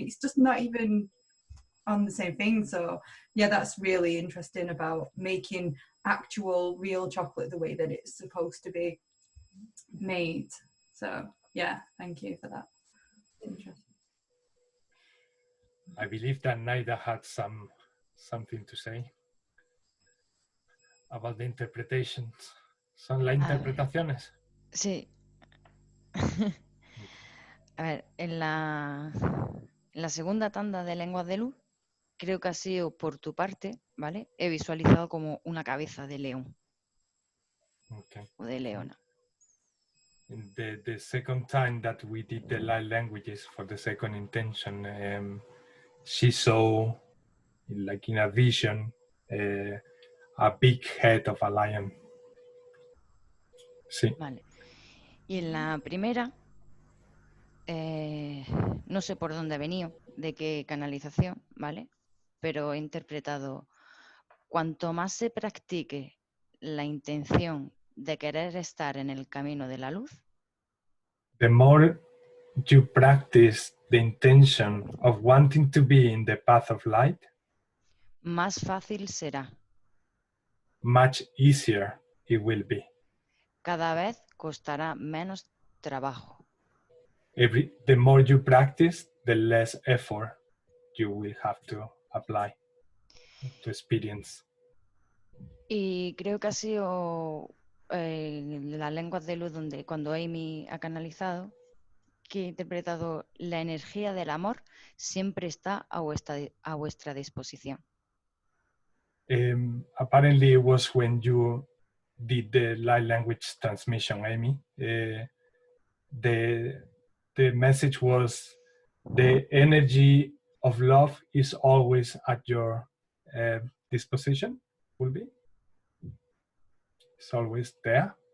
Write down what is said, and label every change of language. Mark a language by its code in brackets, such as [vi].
[en] It's just not even on the same thing. So yeah, that's really interesting about making actual real chocolate the way that it's supposed to be made. So yeah, thank you for that. Interesting. I believe that Naida had something to say about the interpretations. [es] ¿Son las interpretaciones? Sí. A ver, en la segunda tanda de lenguas de luz, creo que ha sido por tu parte, ¿vale? He visualizado como una cabeza de león. [en] Okay. [es] O de leona. [en] In the second time that we did the light languages for the second intention, she saw, like in a vision, a big head of a lion. [es] Sí. Vale. Y en la primera, no sé por dónde ha venido, de qué canalización, ¿vale? Pero he interpretado, cuanto más se practique la intención de querer estar en el camino de la luz, [en] the more you practice the intention of wanting to be in the path of light, [es] más fácil será. [en] much easier it will be. [es] Cada vez costará menos trabajo. [en] The more you practice, the less effort you will have to apply to experience. [es] Y creo que ha sido las lenguas de luz donde cuando Amy ha canalizado, que he interpretado la energía del amor siempre está a vuestra disposición. [en] Apparently it was when you did the light language transmission, Amy. The message was the energy of love is always at your disposition, will be. It's always there.